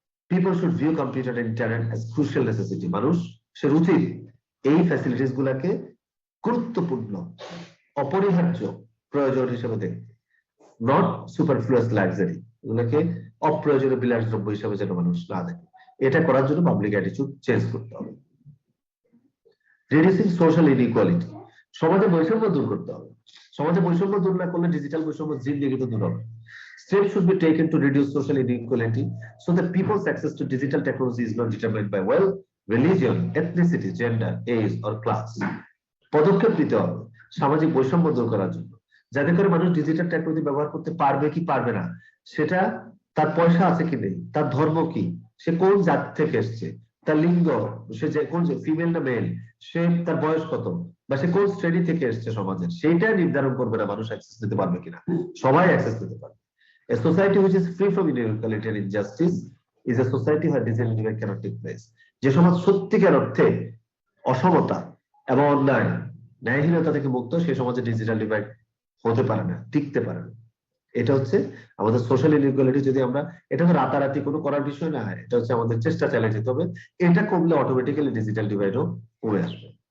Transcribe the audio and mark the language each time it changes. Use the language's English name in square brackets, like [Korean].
[English] people should view computer and internet as crucial necessity, [Bangla] মানুষের উচিত এই ফ্যাসিলিটিস গুলাকে গুরুত্বপূর্ণ, অপরিহার্য প্রয়োজন হিসেবে দেখতে, [English] not superfluous luxury, [Bangla] এগুলোকে অপ্রয়োজনীয় বিলাসদ্রব্য হিসেবে যেন মানুষ না দেখে। এটা করার জন্য পাবলিক অ্যাটিটিউড চেঞ্জ করতে হবে। [English] reducing social inequality, [Bangla] সমাজে বৈষম্য দূর করতে হবে। সমাজে বৈষম্য দূর না করলে ডিজিটাল বৈষম্য জিন্দেগি তো দূর হবে। [English] Steps should be taken to reduce social inequality so that people's access to digital technology is not determined by wealth, religion, ethnicity, gender, age or class. [Bangla] পদক্ষেপ নিতে হবে সামাজিক বৈষম্য দূর করার জন্য, যাতে করে মানুষ ডিজিটাল টেকনোলজি ব্যবহার করতে পারবে কি পারবে না, সেটা তার পয়সা আছে কি নেই, তার ধর্ম কি, সে কোন জাত থেকে এসছে, তার লিঙ্গ, সে যে কোন ফিমেল না মেল, সে তার বয়স কত, বা সে কোন শ্রেণী থেকে এসছে সমাজের, সেইটা নির্ধারণ করবে না মানুষ অ্যাক্সেস নিতে পারবে কিনা। সবাই অ্যাক্সেস নিতে পারবে। [English] A society which is free from inequality and injustice is a society where digital divide cannot take place. [Bangla] যে সমাজ সত্যিকার অর্থে অসমতা এবং অন্যায়, ন্যায়হীনতা থেকে মুক্ত, সেই সমাজে ডিজিটাল ডিভাইড হতে পারে না, টিকতে পারে না। এটা হচ্ছে আমাদের সোশ্যাল ইনইকুয়ালিটি। যদি আমরা, এটা তো রাতারাতি কোনো করার বিষয় না, এটা হচ্ছে আমাদের চেষ্টা চালিয়ে যেতে হবে। এটা কমলে অটোমেটিক্যালি ডিজিটাল ডিভাইডও কমে আসবে।